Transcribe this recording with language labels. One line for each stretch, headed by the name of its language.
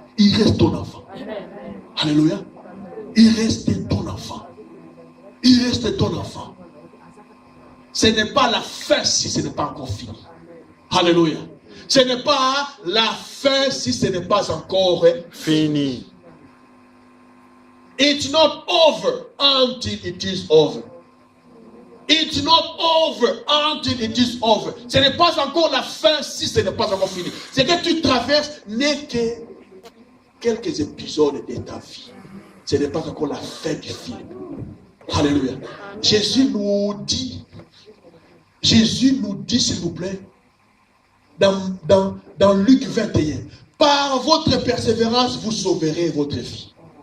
French: Il reste ton enfant. Alléluia. Il reste ton enfant. Il reste ton enfant. Ce n'est pas la fin si ce n'est pas encore fini. Alléluia. Ce n'est pas la fin si ce n'est pas encore fini.
English: It's not over until it is over. It's not over until it is over.
French: Ce n'est pas encore la fin si ce n'est pas encore fini. Ce que tu traverses n'est que quelques épisodes de ta vie. Ce n'est pas encore la fin du film. Alléluia. Jésus nous dit, s'il vous plaît, dans Luc 21, par votre persévérance, vous sauverez votre vie.